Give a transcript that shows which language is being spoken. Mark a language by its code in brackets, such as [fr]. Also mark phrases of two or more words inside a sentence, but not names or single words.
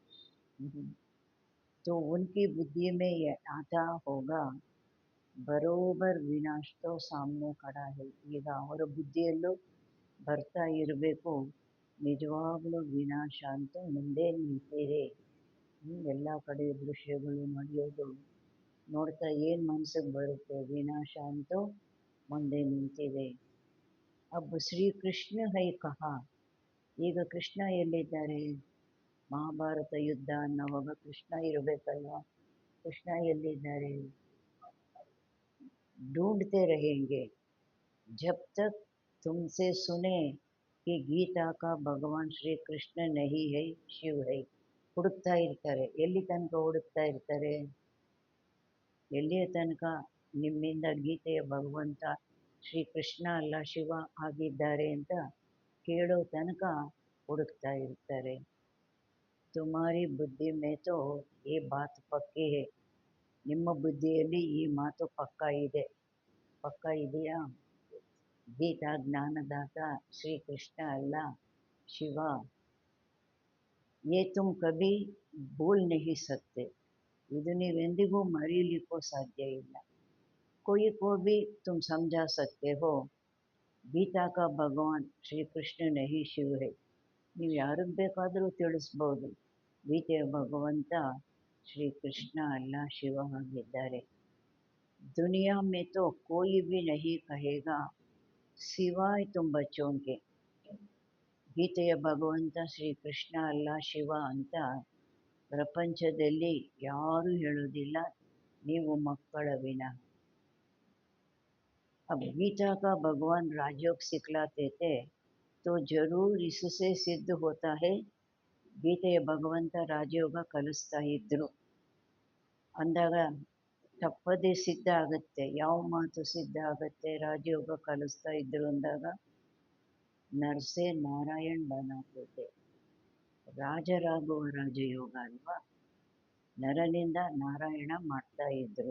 [hi] तो उनकी बुद्धि में ये आता होगा, बराबर विनाश तो सामने खड़ा है. [kn] ಈಗ ಅವರ ಬುದ್ಧಿಯಲ್ಲೂ ಬರ್ತಾ ಇರಬೇಕು, ನಿಜವಾಗ್ಲೂ ವಿನಾಶ ಅಂತೂ ಮುಂದೆ ನಿಂತಿದೆ. ಎಲ್ಲ ಕಡೆ ದೃಶ್ಯಗಳು ನಡೆಯೋದು ನೋಡ್ತಾ ಏನು ಮನಸ್ಸಿಗೆ ಬರುತ್ತೆ, ವಿನಾಶ ಅಂತೂ ಮುಂದೆ ನಿಂತಿದೆ. [hi] अब श्री कृष्ण है कहाँ, [kn] ಈಗ ಕೃಷ್ಣ ಎಲ್ಲಿದ್ದಾರೆ? ಮಹಾಭಾರತ ಯುದ್ಧ ಅನ್ನೋವಾಗ ಕೃಷ್ಣ ಇರಬೇಕಲ್ವ, ಕೃಷ್ಣ ಎಲ್ಲಿದ್ದಾರೆ? [hi] ढूंढते रहेंगे जब तक तुमसे सुने कि गीता का भगवान ಶ್ರೀ ಕೃಷ್ಣ नहीं है ಶಿವ है. [kn] ಹುಡುಕ್ತಾ ಇರ್ತಾರೆ. ಎಲ್ಲಿ ತನಕ ಹುಡುಕ್ತಾ ಇರ್ತಾರೆ? ಎಲ್ಲಿಯ ತನಕ ನಿಮ್ಮಿಂದ ಗೀತೆಯ ಭಗವಂತ ಶ್ರೀಕೃಷ್ಣ ಅಲ್ಲ ಶಿವ ಆಗಿದ್ದಾರೆ ಅಂತ ಕೇಳೋ ತನಕ ಹುಡುಕ್ತಾ ಇರ್ತಾರೆ. [hi] तुम्हारी बुद्धि में तो ये बात पक्की है, [kn] ನಿಮ್ಮ ಬುದ್ಧಿಯಲ್ಲಿ ಈ ಮಾತು ಪಕ್ಕ ಇದೆ. ಪಕ್ಕ ಇದೆಯಾ? ಗೀತಾ ಜ್ಞಾನದಾತ ಶ್ರೀಕೃಷ್ಣ ಅಲ್ಲ ಶಿವ. [hi] ये तुम कभी भूल नहीं सकते, [kn] ಇದು ನೀವೆಂದಿಗೂ ಮರೀಲಿಕ್ಕೂ ಸಾಧ್ಯ ಇಲ್ಲ. [hi] कोई को भी तुम समझा सकते हो, ಗೀತಾ का ಭಗವಾನ್ ಶ್ರೀಕೃಷ್ಣ नहीं ಶಿವ है. [kn] ನೀವು ಯಾರಿಗೆ ಬೇಕಾದರೂ ತಿಳಿಸ್ಬೋದು, ಗೀತೆಯ ಭಗವಂತ ಶ್ರೀಕೃಷ್ಣ ಅಲ್ಲ ಶಿವ ಆಗಿದ್ದಾರೆ. [hi] ದುನಿಯಾ में तो कोई भी नहीं कहेगा सिवाय तुम बच्चों के, [kn] ಗೀತೆಯ ಭಗವಂತ ಶ್ರೀಕೃಷ್ಣ ಅಲ್ಲ ಶಿವ ಅಂತ ಪ್ರಪಂಚದಲ್ಲಿ ಯಾರೂ ಹೇಳೋದಿಲ್ಲ, ನೀವು ಮಕ್ಕಳ ವಿನಃ. [hi] अब गीता का भगवान राजयोग सिखलाते थे तो जरूर इससे सिद्ध होता है, [kn] ಗೀತೆಯ ಭಗವಂತ ರಾಜಯೋಗ ಕಲಿಸ್ತಾ ಇದ್ರು ಅಂದಾಗ ತಪ್ಪದೇ ಸಿದ್ಧ ಆಗುತ್ತೆ. ಯಾವ ಮಾತು ಸಿದ್ಧ ಆಗುತ್ತೆ? ರಾಜಯೋಗ ಕಲಿಸ್ತಾ ಇದ್ರು ಅಂದಾಗ [hi] नर से नारायण बनाते, [kn] ರಾಜರಾಗುವ ರಾಜಯೋಗ ಅಲ್ವಾ, ನರನಿಂದ ನಾರಾಯಣ ಮಾಡ್ತಾ ಇದ್ರು.